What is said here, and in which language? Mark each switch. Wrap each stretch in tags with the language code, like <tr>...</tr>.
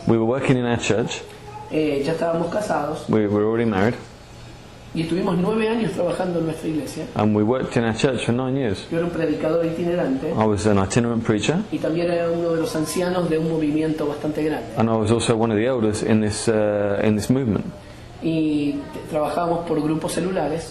<en>We were working in our church.</en> <es>Ya estábamos casados.</es> <en>We were already married.</en> <es>Y estuvimos 9 años trabajando en nuestra iglesia.</es> <en>And we worked in our church for 9 years.</en> <es>Yo era un predicador itinerante.</es> <en>I was an itinerant preacher.</en> <es>Y también era uno de los ancianos de un movimiento bastante grande.</es> <en>And I was also one of the elders in this movement.</en> <es>Y trabajábamos por grupos celulares.</es>